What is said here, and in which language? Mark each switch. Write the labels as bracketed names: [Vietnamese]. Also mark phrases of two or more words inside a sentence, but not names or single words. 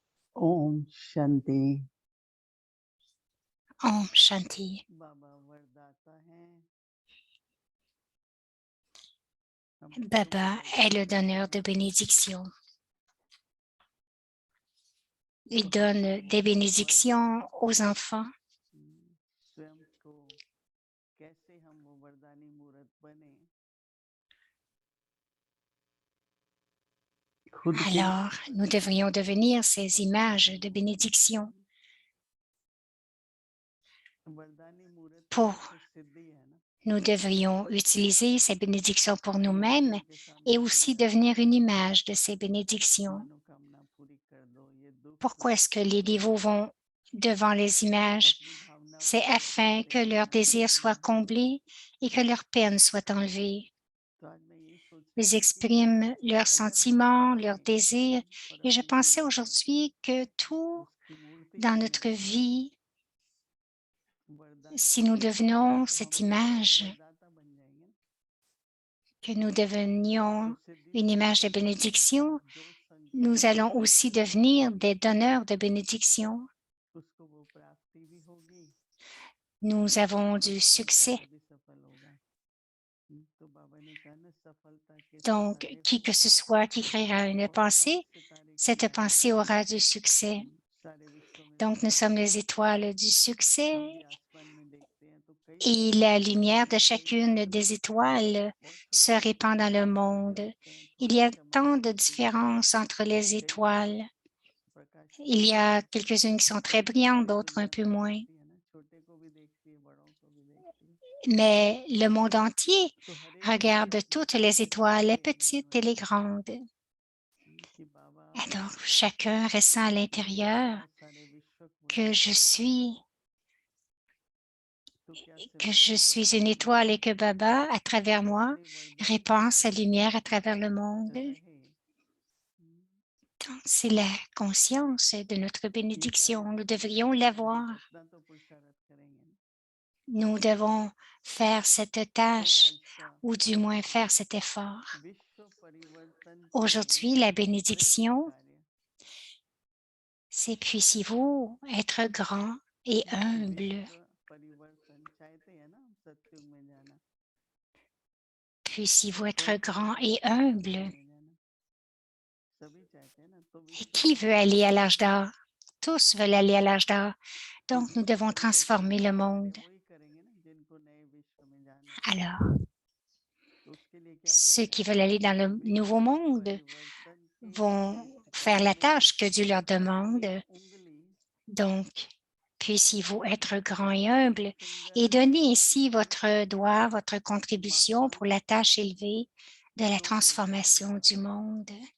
[Hindi] ओम शांति। Om Shanti. बाबा वरदाता हैं। हम सबको [French] Baba est le [Hindi] वरदान [French] donneur de [Hindi] देते हैं। [French] bénédictions. Il [Hindi] तो हम [French] donne des [Hindi] वो वरदान [French] bénédictions aux enfants. [Hindi] स्वयं को कैसे हम वो वरदानी मूर्त बने, खुद को [French] Alors, nous devrions devenir ces images de bénédiction. [Hindi] वरदानी मूर्त का [French] Pour, [Hindi] अर्थ सिद्धि है ना। [French] nous devrions utiliser ces bénédictions pour nous-mêmes [Hindi] देवताओं के सामने [French] et [Hindi] खड़े [French] aussi [Hindi] रहते [French] devenir [Hindi] हैं, [French] une image de ces bénédictions. [Hindi] मनोकामना पूरी कर दो, ये दुख [French] Pourquoi [Hindi] दूर [French] est-ce que [Hindi] कर [French] les [Hindi] दो, [French] dévots vont devant les images? [Hindi] अपनी भावना [French] C'est [Hindi] पूरी [French] afin [Hindi] करते [French] que leurs [Hindi] हैं। [French] désirs soient comblés et que leurs peines soient enlevées. [Hindi] तो आज मैं ये सोच रहा [French] Ils [Hindi] था कि [French] expriment leurs [Hindi] अगर हम [French] sentiments, leurs [Hindi] अपने [French] désirs. [Hindi] परम [French] Et je [Hindi] पिता [French] pensais aujourd'hui que tout [Hindi] उसकी मूर्ति [French] dans [Hindi] बनने [French] notre [Hindi] लगे, [French] vie, [Hindi] वरदान [French] si [Hindi] की [French] nous [Hindi] मूर्ति बने, [French] devenons [Hindi] तो [French] cette [Hindi] हम भी [French] image, [Hindi] वरदाता बन जाएंगे ना। [French] que nous [Hindi] तो [French] devenions [Hindi] सिद्धि [French] une image de [Hindi] संपत्ति के [French] bénédiction, [Hindi] अनुसार जो [French] nous [Hindi] संकल्प [French] allons [Hindi] करेगा [French] aussi devenir des donneurs de bénédiction. [Hindi] उसको वो प्राप्ति भी होगी [French] Nous avons [Hindi] और [French] du [Hindi] उसका [French] succès. [Hindi] कर्म भी सफल होगा। तो बाबा ने कहा ना, सफलता के [French] Donc, [Hindi] सितारे [French] qui [Hindi] हो [French] que ce soit qui créera une [Hindi] और सब [French] pensée, [Hindi] सितारे [French] cette [Hindi] खिल रहे [French] pensée aura du succès. [Hindi] हैं। सारे विश्व में [French] Donc, nous sommes [Hindi] सितारे [French] les [Hindi] हैं, [French] étoiles du [Hindi] हम [French] succès [Hindi] भी आसमान में देखते हैं तो कई [French] et [Hindi] सितारे [French] la [Hindi] दिखते [French] lumière de [Hindi] हैं, कई [French] chacune [Hindi] छोटे [French] des [Hindi] बड़े सितारे, [French] étoiles [Hindi] बहुत [French] se [Hindi] छोटे छोटे [French] répand dans le [Hindi] सितारे नजर [French] monde. [Hindi] आते हैं, [French] Il y [Hindi] थोड़ी [French] a tant [Hindi] चमकती [French] de [Hindi] सी चीजें, [French] différences entre les [Hindi] कई जगह [French] étoiles. [Hindi] प्रकाश की [French] Il y a [Hindi] किरणें, [French] quelques-unes qui sont très [Hindi] बड़ी [French] brillantes, [Hindi] सारी [French] d'autres un [Hindi] दुनिया [French] peu [Hindi] देख [French] moins. [Hindi] लेती है ना, छोटे को भी देखती है, बड़ों को भी देखती है। [French] Mais le monde entier [Hindi] तो हर एक को ये [French] regarde toutes [Hindi] अपनी [French] les étoiles, les [Hindi] सितारे [French] petites et les [Hindi] बनवाते हैं [French] grandes. [Hindi] कि बाबा [French] Alors, chacun ressent à [Hindi] मेरे [French] l'intérieur [Hindi] द्वारा सारे विश्व को [French] que je [Hindi] उजाला हो रहा [French] suis, [Hindi] है, तो क्या [French] que [Hindi] सिमरन [French] je [Hindi] की [French] suis [Hindi] जरूरत [French] une [Hindi] नहीं [French] étoile [Hindi] है। [French] et que Baba, à travers moi, [Hindi] सारे वरदान की [French] répand sa [Hindi] शक्ति [French] lumière à travers le monde. [Hindi] रहे [French] Donc, c'est la conscience de notre [Hindi] ये सारे [French] bénédiction. Nous [Hindi] विश्व [French] devrions [Hindi] में, [French] l'avoir. [Hindi] हम अपना तो पुरुषार्थ करेंगे ना। [French] Nous devons faire cette [Hindi] तो [French] tâche, [Hindi] आज का [French] ou du moins faire cet effort. [Hindi] विश्व परिवर्तन के [French] Aujourd'hui, la [Hindi] श्रेष्ठ [French] bénédiction, [Hindi] कार्य, [French] c'est puissiez-vous être grand et humble. [Hindi] विश्व परिवर्तन चाहते हैं ना हम सत्युग में जाना, [French] Puissiez-vous être [Hindi] कौन [French] grand [Hindi] चाहता है [French] et [Hindi] सत्युग [French] humble. [Hindi] में जाना, सभी चाहते हैं ना। तो [French] Et [Hindi] विश्व [French] qui veut aller à l'âge [Hindi] परिवर्तन [French] d'or? Tous veulent aller à l'âge d'or. [Hindi] तो [French] Donc, nous [Hindi] विश्व [French] devons [Hindi] परिवर्तन [French] transformer [Hindi] जो [French] le [Hindi] कार्य [French] monde. [Hindi] वही करेंगे ना जिनको नए विश्व में जाना है। [French] Alors, [Hindi] तो उसके लिए क्या [French] ceux [Hindi] करना [French] qui [Hindi] है, [French] veulent aller dans le nouveau [Hindi] विश्व [French] monde [Hindi] परिवर्तन के [French] vont [Hindi] श्रेष्ठ [French] faire la [Hindi] कार्य [French] tâche que Dieu leur [Hindi] की [French] demande. [Hindi] उंगली [French] Donc, puissiez-vous être grand et humble [Hindi] फिंगर [French] et donner [Hindi] डाल [French] ici [Hindi] के [French] votre doigt, votre contribution pour [Hindi] महान [French] la tâche élevée de la [Hindi] जो गोवर्धन [French] transformation du [Hindi] पर्वत, [French] monde.